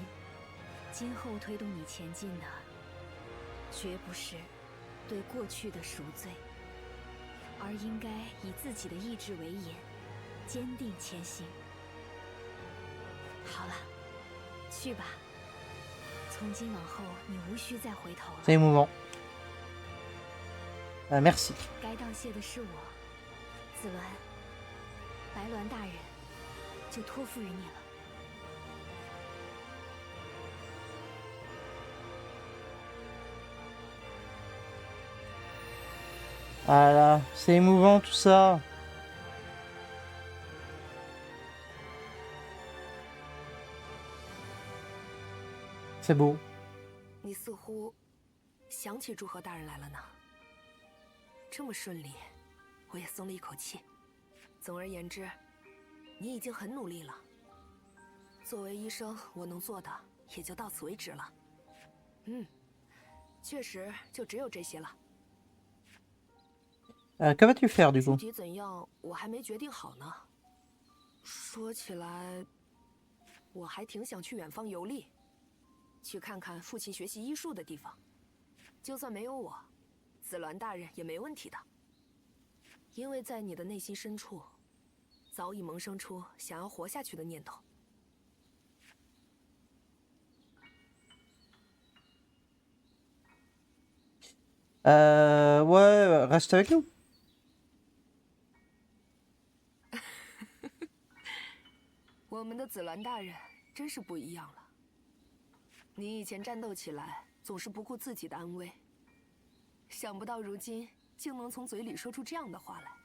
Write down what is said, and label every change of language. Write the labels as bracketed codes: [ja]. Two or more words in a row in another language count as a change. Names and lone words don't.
[zh] 今后推动你前进的，绝不是对过去的赎罪，而应该以自己的意志为引，坚定前行。好了，去吧。从今往后，你无需再回头了。 [fr] C'est émouvant. Merci. [zh] 该道谢的是我，子鸾。白鸾大人，就托付于你了。 [fr] Ah là, c'est émouvant tout ça. C'est beau. [zh] 你似乎想起祝贺大人来了呢。这么顺利，我也松了一口气。总而言之，你已经很努力了。作为医生，我能做的也就到此为止了。确实就只有这些了。 [fr] Que vas-tu faire du [zh] 具 [fr] coup? [zh] 体怎样，我还没决定好呢。说起来，我还挺想去远方游历，去看看父亲学习医术的地方。就算没有我，紫鸾大人也没问题的。因为在你的内心深处，早已萌生出想要活下去的念头。 [fr] Ouais, reste avec nous. [zh] 我们的紫鸾大人真是不一样了。你以前战斗起来总是不顾自己的安危，想不到如今竟能从嘴里说出这样的话来。